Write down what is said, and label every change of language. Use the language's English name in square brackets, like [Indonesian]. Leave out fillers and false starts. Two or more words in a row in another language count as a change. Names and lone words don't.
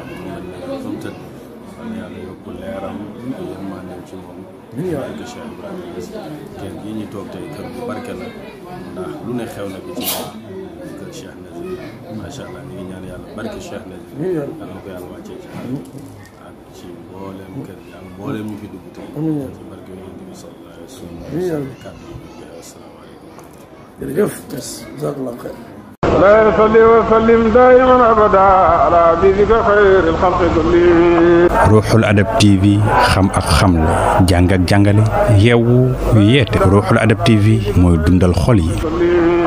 [Wolof] mu mel ne fa mu tëdd wala yàlla yokku leeram yërmandeem ci moom barke Cheikh Ibrahima Niass kër gii ñu toog tey kër bu barke la ndax lu ne xew na bi ci moom kër Cheikh Nazir [Arabic] ما شاء الله [Wolof] ñu ngi ñaan yàlla barke Cheikh Nazir yàlla na ko yàlla wàccee ci ak ci mbooleem kër gi ak mbooleem ñu fi dugg tey ci barke yonent bi [Arabic] صلى الله عليه وسلم [Wolof] kàddu yi asalaamaaleykum [Arabic] jërëjëf جزاك الله خير لا يصلي وسلم دائما أبدا على حبيبك خير الخلق كلهم. [Wolof] Ruuxul Adab TV xam ak xamle jàng ak jàngale yeewu yeete Ruuxul Adab TV mooy dundal xol yi.